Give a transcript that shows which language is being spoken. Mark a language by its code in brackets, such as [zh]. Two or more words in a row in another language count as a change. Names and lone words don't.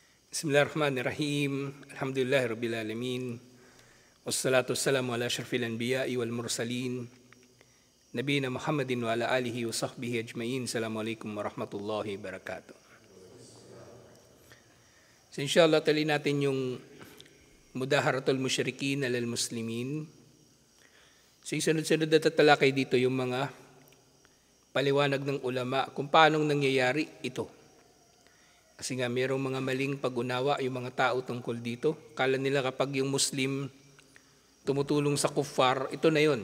[ar] بسم الله الرحمن الرحيم. الحمد لله رب العالمين. والصلاة والسلام على أشرف الأنبياء والمرسلين. نبينا محمد وعلى آله وصحبه أجمعين. السلام عليكم ورحمة الله وبركاته. [tl] So inshallah tali natin yung [ar] مظاهرة المشركين على المسلمين. [tl] So sunod-sunod na tatalakay dito yung mga paliwanag ng ulama kung paanong nangyayari ito. Kasi nga mayroong mga maling pag-unawa yung mga tao tungkol dito. Kala nila kapag yung Muslim tumutulong sa kuffar, ito na yun.